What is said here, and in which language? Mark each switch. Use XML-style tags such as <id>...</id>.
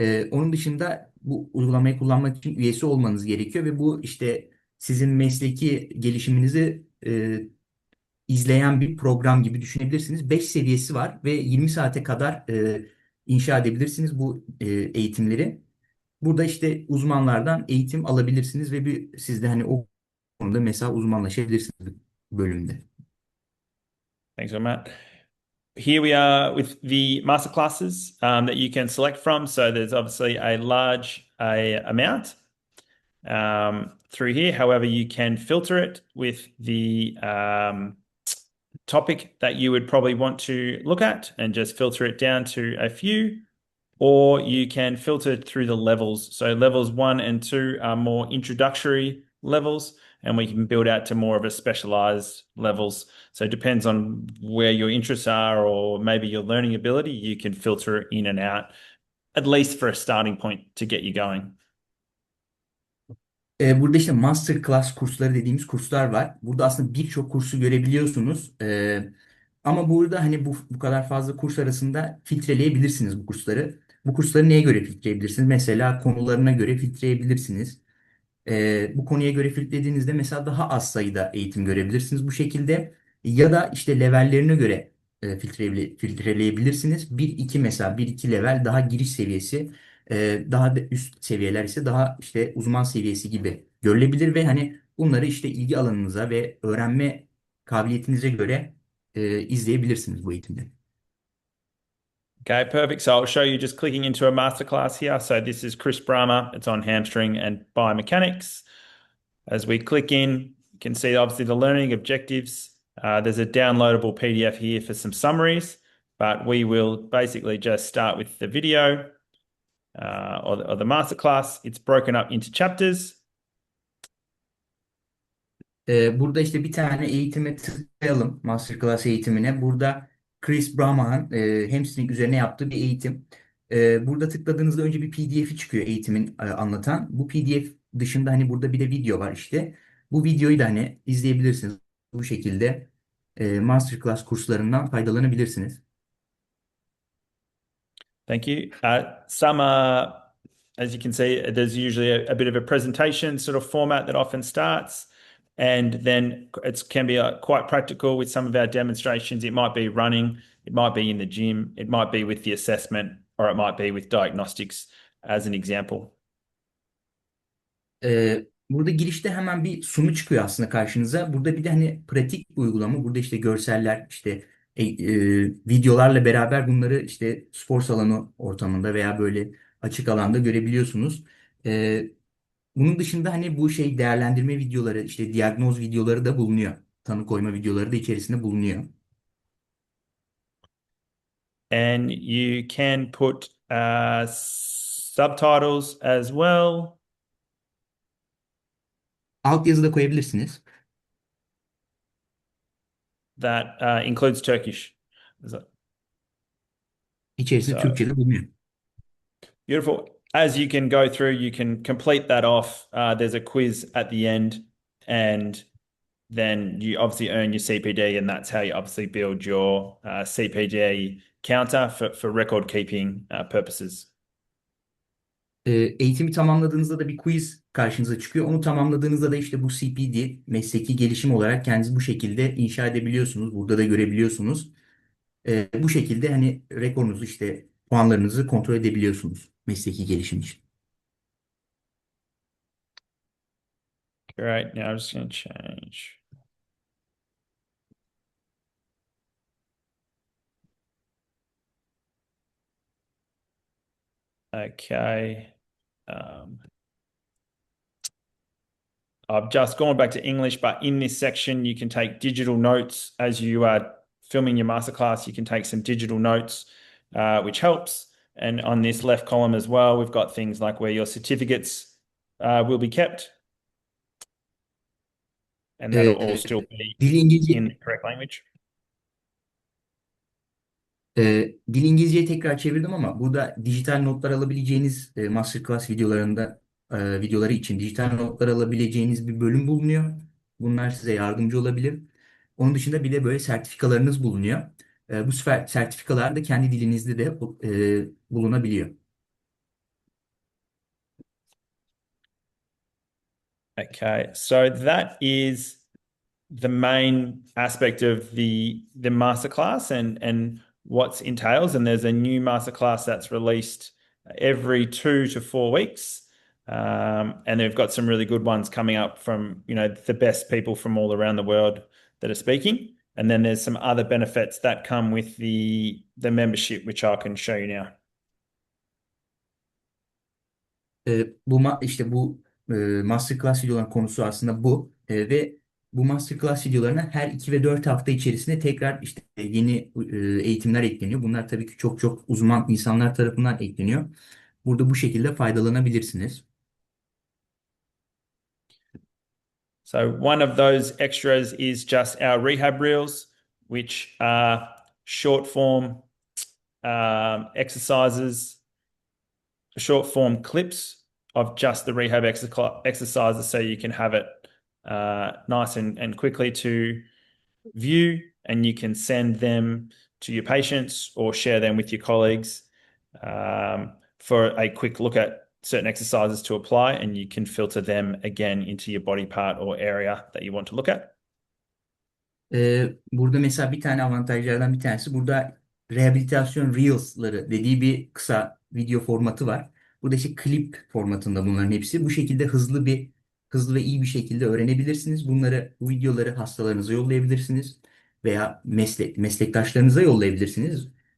<tr>Onun dışında bu uygulamayı kullanmak için üyesi olmanız gerekiyor ve bu işte sizin mesleki gelişiminizi izleyen bir program gibi düşünebilirsiniz. 5 seviyesi var ve 20 saate kadar inşa edebilirsiniz bu eğitimleri. Burada işte uzmanlardan eğitim alabilirsiniz ve siz de hani o konuda mesela uzmanlaşabilirsiniz bölümde.</tr> <en>Thanks, Matt. Here we are with the masterclasses that you can select from. So there's obviously a large amount through here. However, you can filter it with the topic that you would probably want to look at and just filter it down to a few, or you can filter through the levels. So levels 1 and 2 are more introductory levels, and we can build out to more of a specialized levels. So it depends on where your interests are or maybe your learning ability. You can filter in and out, at least for a starting point to get you going.</en> <tr>Burada işte masterclass kursları dediğimiz kurslar var. Burada aslında birçok kursu görebiliyorsunuz. Ama burada hani bu kadar fazla kurs arasında filtreleyebilirsiniz bu kursları. Bu kursları neye göre filtreyebilirsiniz? Mesela konularına göre filtreyebilirsiniz. Bu konuya göre filtrelediğinizde mesela daha az sayıda eğitim görebilirsiniz bu şekilde. Ya da işte levellerine göre filtreleyebilirsiniz. Bir iki mesela bir iki level daha giriş seviyesi, daha da üst seviyeler ise daha işte uzman seviyesi gibi görülebilir ve hani bunları işte ilgi alanınıza ve öğrenme kabiliyetinize göre izleyebilirsiniz bu eğitimleri.</tr> <en>Okay, perfect. So I'll show you just clicking into a masterclass here. So this is Chris Brahmer. It's on hamstring and biomechanics. As we click in, you can see obviously the learning objectives. There's a downloadable PDF here for some summaries, but we will basically just start with the video or the masterclass. It's broken up into chapters.</en> <tr>Burada işte bir tane eğitime tıklayalım. Masterclass eğitimine. Burada Chris Brahman'ın hamstring üzerine yaptığı bir eğitim. Burada tıkladığınızda önce bir PDF'i çıkıyor eğitimin anlatan. Bu PDF dışında hani burada bir de video var işte. Bu videoyu da hani izleyebilirsiniz. Bu şekilde Masterclass kurslarından faydalanabilirsiniz.</tr> <en>Thank you. Some are, as you can see, there's usually a bit of a presentation sort of format that often starts. And then it can be quite practical with some of our demonstrations. It might be running, it might be in the gym, it might be with the assessment, or it might be with diagnostics as an example.</en> <tr>Burada girişte hemen bir sunu çıkıyor aslında karşınıza. Burada bir de hani pratik bir uygulama. Burada işte görseller, işte videolarla beraber bunları işte spor salonu ortamında veya böyle açık alanda görebiliyorsunuz. Ee, Bunun dışında hani bu şey değerlendirme videoları, işte diyagnoz videoları da bulunuyor. Tanı koyma videoları da içerisinde bulunuyor.</tr> <en>And you can put subtitles as well.</en> <tr>Altyazı da koyabilirsiniz.</tr> <en>That includes Turkish.</en> <tr>İçerisinde</tr> <en>So</en> <tr>Türkçe de bulunuyor.</tr> <en>beautiful. as you can go through, you can complete that off. There's a quiz at the end, and then you obviously earn your CPD, and that's how you obviously build your CPD counter for record keeping purposes.</en> <tr>Eğitimi tamamladığınızda da bir quiz karşınıza çıkıyor. Onu tamamladığınızda da işte bu CPD, mesleki gelişim olarak kendinizi bu şekilde inşa edebiliyorsunuz. Burada da görebiliyorsunuz. Bu şekilde hani rekorunuzu işte puanlarınızı kontrol edebiliyorsunuz mesleki gelişim için.</tr> <en>Great. Now I'm just going to change. Okay. I've just gone back to English, but in this section, you can take digital notes as you are filming your masterclass. You can take some digital notes, which helps. And on this left column as well, we've got things like where your certificates will be kept, and that'll all Ee, still be</en> <tr>Dil İngilizce</tr> <en>in the correct language.</en> <tr>Dil İngilizce'ye tekrar çevirdim ama burada dijital notlar alabileceğiniz masterclass videoları için dijital notlar alabileceğiniz bir bölüm bulunuyor. Bunlar size yardımcı olabilir. Onun dışında bir de böyle sertifikalarınız bulunuyor. Bu sertifikalar da kendi dilinizde de bulunabiliyor.</tr> <en>Okay, so that is the main aspect of the masterclass and what's entails. And there's a new masterclass that's released every 2 to 4 weeks. And they've got some really good ones coming up from, the best people from all around the world that are speaking. And then there's some other benefits that come with the membership, which I can show you now.</en> <tr>İşte bu masterclass videoların konusu aslında bu. Ve bu masterclass videolarına her 2 ve 4 hafta içerisinde tekrar işte yeni eğitimler ekleniyor. Bunlar tabii ki çok çok uzman insanlar tarafından ekleniyor. Burada bu şekilde faydalanabilirsiniz.</tr> <en>So one of those extras is just our rehab reels, which are short form exercises, short form clips of just the rehab exercises, so you can have it nice and quickly to view, and you can send them to your patients or share them with your colleagues for a quick look at certain exercises to apply, and you can filter them again into your body part or area that you want to look at.</en> <tr>Burada mesela bir tane avantajlardan bir tanesi burada rehabilitasyon Reels'ları dediği bir kısa video formatı var. Burada işte klip formatında bunların hepsi. Bu şekilde hızlı ve iyi bir şekilde öğrenebilirsiniz. Bu videoları hastalarınıza yollayabilirsiniz veya meslektaşlarınıza yollayabilirsiniz.</tr>